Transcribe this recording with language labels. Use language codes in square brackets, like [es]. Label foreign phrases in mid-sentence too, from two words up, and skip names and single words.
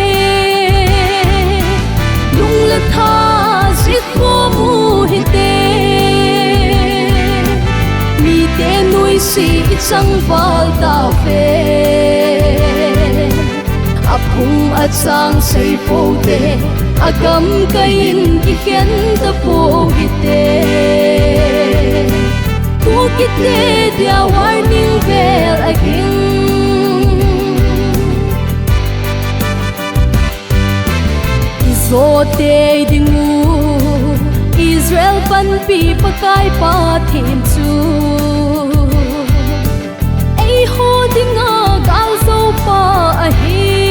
[tcz] Lungle tha jekhomu hite MITE nui si ichang valtaove Aphung achang seipoute agamkaiyin kikhen tapou hite Kuki tedia [en] warning bell again [tcz] Izote dingu Israel panpi pakai pathen chu Ei ho dinga gal zo pa ahi